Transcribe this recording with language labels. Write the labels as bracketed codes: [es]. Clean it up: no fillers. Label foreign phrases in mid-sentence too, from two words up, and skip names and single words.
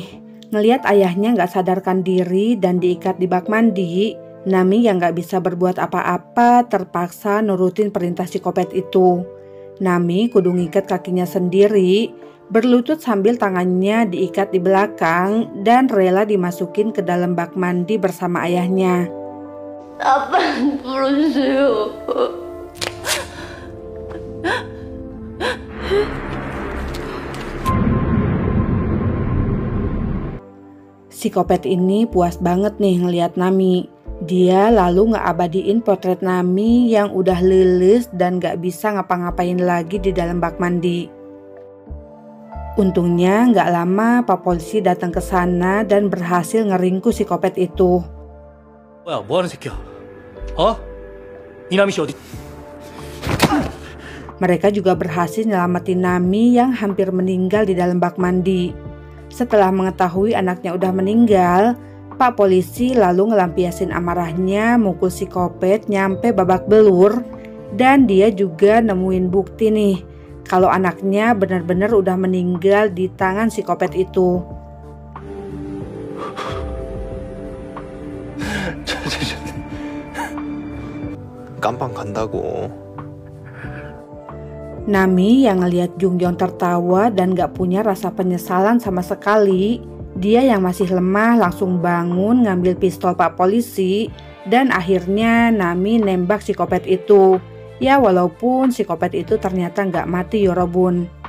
[id] Ngelihat ayahnya gak sadarkan diri dan diikat di bak mandi, Nami yang gak bisa berbuat apa-apa terpaksa nurutin perintah psikopat itu. Nami kudu ngikat kakinya sendiri, berlutut sambil tangannya diikat di belakang dan rela dimasukin ke dalam bak mandi bersama ayahnya. [ko] 아빠 불러주세요. [id] Psikopat ini puas banget nih ngeliat Nami. Dia lalu ngeabadiin potret Nami yang udah lilis dan gak bisa ngapa-ngapain lagi di dalam bak mandi. Untungnya gak lama Pak Polisi datang ke sana dan berhasil ngeringkus psikopat itu. [ko] 뭐야, 뭐하는 새끼야? 어? 이남희 씨 어디? [id] Mereka juga berhasil nyelamatin Nami yang hampir meninggal di dalam bak mandi. Setelah mengetahui anaknya udah meninggal, Pak Polisi lalu ngelampiasin amarahnya mukul psikopat nyampe babak belur. Dan dia juga nemuin bukti nih kalau anaknya benar-benar udah meninggal di tangan psikopat itu. [ko] 깜빵 간다고. [id] Nami yang ngeliat Jungjong tertawa dan gak punya rasa penyesalan sama sekali, dia yang masih lemah langsung bangun ngambil pistol Pak Polisi dan akhirnya Nami nembak psikopat itu. Ya walaupun psikopat itu ternyata gak mati Yorobun.